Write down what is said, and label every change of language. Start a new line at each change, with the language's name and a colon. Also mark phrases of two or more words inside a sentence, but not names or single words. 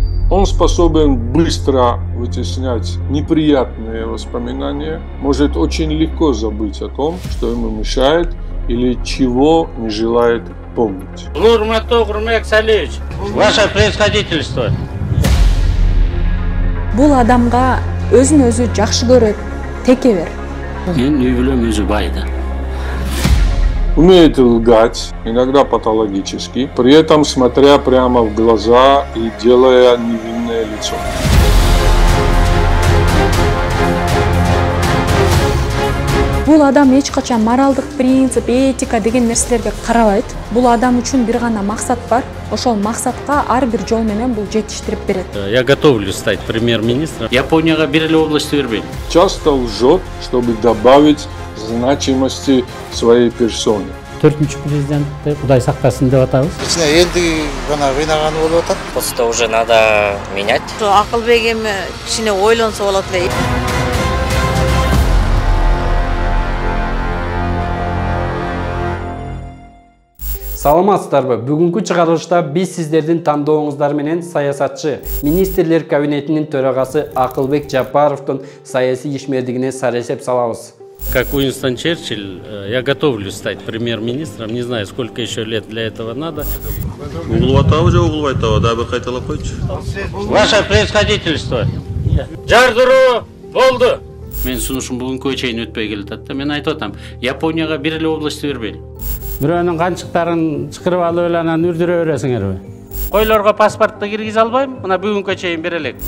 Russian: Он способен быстро вытеснять неприятные воспоминания, может очень легко забыть о том, что ему мешает или чего не желает помнить. Ваше происходительство.
Kyrgyz: Бул адамга өзүн өзү жакшы көрөт, текебер. Мен үй бүлөм өзү байда.
Russian: Умеет лгать, иногда патологически, при этом смотря прямо в глаза и делая невинное лицо.
Kyrgyz: Бул адам эч качан моралдык принцип, этика деген нерселерге карабайт. Бул адам үчүн бир гана максат бар. Ошол максатка ар бир жол менен бул жетиштирип берет.
Russian: Я готовлюсь стать премьер-министром.
Kyrgyz: Японияга бир эле область бербейм.
Russian: Часто лжет, чтобы добавить значимости своей персоне.
Kyrgyz: 4-нчү президентти Кудай сактасын деп атабыз. Элди гана кыйнаганы болуп атат.
Russian: Просто уже надо менять.
Kyrgyz: Акылбек эми кичине ойлонсо болот эле. Саламатсыздарбы? Бүгүнкү чыгарылышта биз сиздердин тандооңуздар менен саясатчы, министрлер кабинетинин төрагасы Акылбек Жапаровдун саясий ишмердигине саресеп салабыз.
Russian: Как Уинстон Черчилль, я готовлюсь стать премьер-министром. Не знаю, сколько еще лет для этого надо. Ваше происходительство.
Kyrgyz: Жардыруу болду. Мен сунушум бүгүнкү чейин өтпөй келатат да. Мен айтып атам, Японияга бир эле область бербейли. Бирөөнүн канчыктарын чыкырып алып эле анан үрдүрө бересиңерби? Койлорго паспортто киргизе албайм. Мына бүгүнкү чейин бере элек.